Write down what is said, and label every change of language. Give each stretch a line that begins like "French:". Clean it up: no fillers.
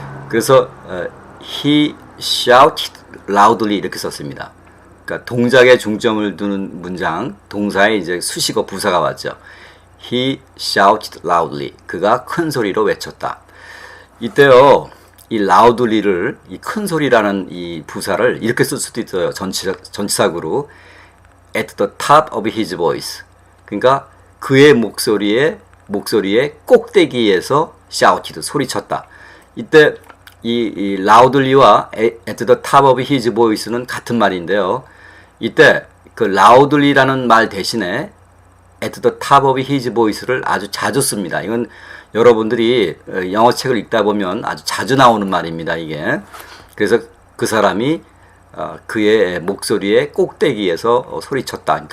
Korean: 그래서
English: he shouted loudly
Korean: 이렇게 썼습니다. 그러니까 동작에 중점을 두는 문장, 동사에 이제 수식어 부사가 왔죠.
English: He shouted loudly.
Korean: 그가 큰 소리로 외쳤다. 이때요, 이 loudly를 이 큰 소리라는 이 부사를 이렇게 쓸 수도 있어요.
English: 전치사구로 at the top of his voice.
Korean: 그러니까 그의 목소리의 꼭대기에서
English: shouted
Korean: 소리쳤다. 이때 이 loudly와 at the top of his voice는 같은 말인데요. 이때 그 loudly라는 말 대신에
English: at the top of his voice
Korean: 를 아주 자주 씁니다. 이건 여러분들이 영어 책을 읽다 보면 아주 자주 나오는 말입니다. 이게. 그래서 그 사람이 그의 목소리의 꼭대기에서 소리쳤다.